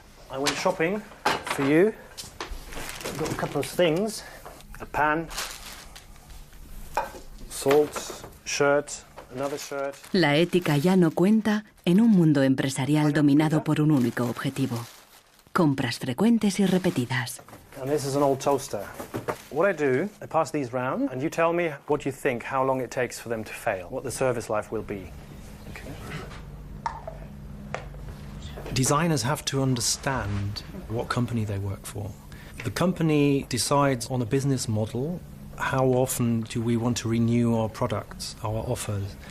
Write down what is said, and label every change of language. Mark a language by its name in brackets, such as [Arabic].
[English] I went shopping for you. I've got a couple of things. A pan, salt, shirt, another shirt. [Spanish] La ética ya no cuenta en un mundo empresarial dominado por un único objetivo: compras frecuentes y repetidas. [English] And this is an old toaster. What I do, I pass these round, and you tell me what you think, how long it takes for them to fail, what the service life will be. Okay. Designers have to understand what company they work for. The company decides on a business model. How often do we want to renew our products, our offers?